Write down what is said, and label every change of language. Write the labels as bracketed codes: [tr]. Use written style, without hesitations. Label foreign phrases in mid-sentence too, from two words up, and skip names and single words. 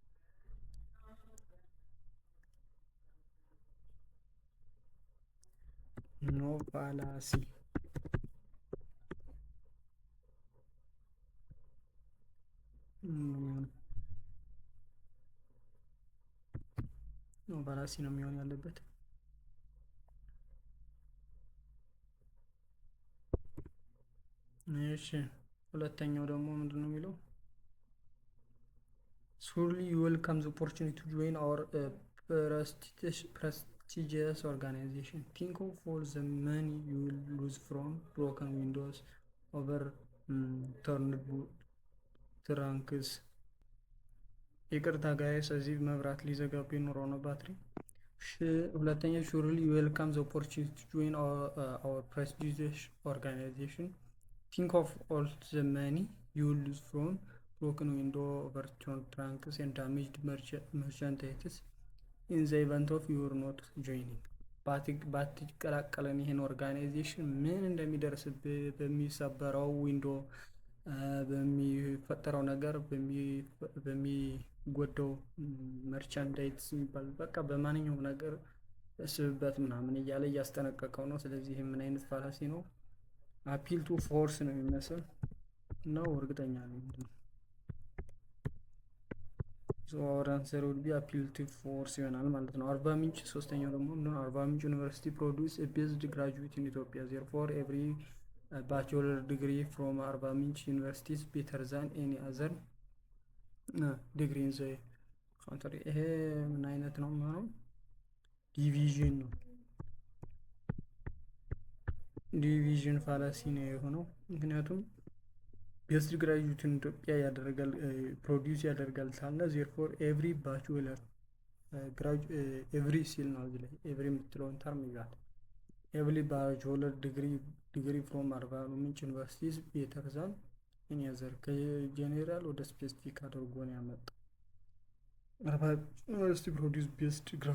[en] no fallacy no fallacy [am] ነው የሚሆን ያለበት። እሺ ሁለተኛው ደግሞ ምንድነው የሚለው? [en] surely you welcome the opportunity to join our prestigious organization. Think of all the money you will lose from broken windows, overturned trunks. [am] ይቅርታ ጋይስ እዚህ መብራት ሊዘጋብኝ ኖሮ ነው ባትሪ። ሁለተኛ [en] surely you welcome the opportunity to join our prestigious organization. Think of all the money you will lose from broken window, overturned trunks and damaged merchandise in the event of your not joining. [am] ባትቀላቀለን ይሄን ኦርጋናይዜሽን ምን እንደሚደርስብህ በሚሰበረው ዊንዶ፣ በሚፈጠረው ነገር፣ በሚጎደው መርቻንዳይዝ የሚባል በቃ በማንኛውም ነገር እስብበት ምናምን እያለ እያስጠነቀቀው ነው። ስለዚህ ምን አይነት ፋላሲ ነው? [en] appeal to force [am] ነው የሚመስል ነው። እርግጠኛ ነኝ። [en] our answer would be appeal to force [am] ይሆናል ማለት ነው። አርባ ምንጭ ሶስተኛው ደግሞ ምንድነው? [en] አርባ ምንጭ ዩኒቨርሲቲ produce a best graduate in Ethiopia. Therefore every bachelor degree from አርባ ምንጭ university is better than any other degree in the country. [am] ይሄ ምን አይነት ነው የሚሆነው? ዲቪዥን ነው። [en] division fallacy [am] ነው የሆነው። ምክንያቱም [en] best graduate [am] ኢትዮጵያ ያደርጋል ፕሮዲውስ ያደርጋል ሳለ [en] therefore every bachelor every [am] ሲል ነው እዚህ ላይ ኤቭሪ የምትለውን ተርም ይዛል። [en] every bachelor degree from Arba Minch university is better than any other [am] ከጄኔራል ወደ ስፔሲፊክ አድርጎ ነው ያመጣው። አርባ ዩኒቨርሲቲ [en] produce best